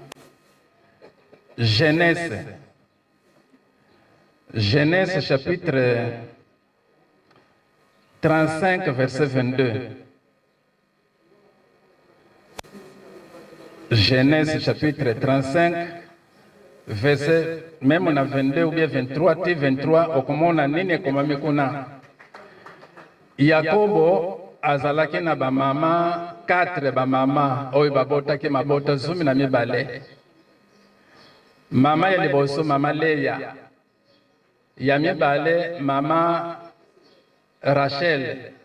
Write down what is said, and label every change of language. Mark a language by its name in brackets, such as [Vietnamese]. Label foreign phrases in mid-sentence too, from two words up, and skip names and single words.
[French] Genèse chapitre 35 verset 22 Genèse chapitre 35 verset même on a 22 ou bien 23 t 23 [Lingala] okomona nini ekomami kuna Yakobo azalaki na ba mama 4 ba mama oyo babotaki mabota 12 mama ya liboso mama Leya ya mibale mama Rachel